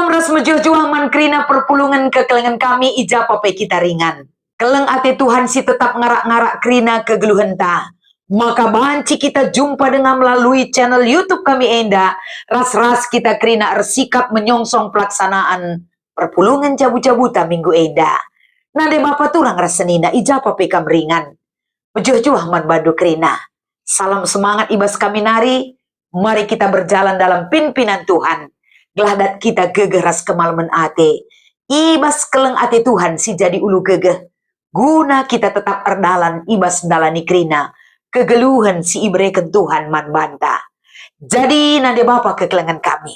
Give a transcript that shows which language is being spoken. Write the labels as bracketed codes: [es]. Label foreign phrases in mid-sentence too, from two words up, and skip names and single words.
[btx] mejuah-juah man kerina perpulungan kekelengan kami ija papai kita ringan. Keleng ate Tuhan si tetap ngarak-ngarak kerina kegeluhan ta. [id] Maka banci kita jumpa dengan melalui channel YouTube kami Enda. [btx] Ras-ras kita kerina ersikap menyongsong pelaksanaan perpulungan jabu-jabuta minggu Enda. Nade Bapak turang rasenina ija papai kam ringan. Mejuah-juah man badu kerina. Salam semangat ibas kami nari. [id] Mari kita berjalan dalam pimpinan Tuhan. [btx] Geladat kita gegeras kemalaman ate. Ibas keleng ate Tuhan si jadi ulu gegeh. Guna kita tetap erdalan ibas dalani krina. Kegeluhan si ibreken Tuhan man banta. Jadi nade Bapak kekelengan kami.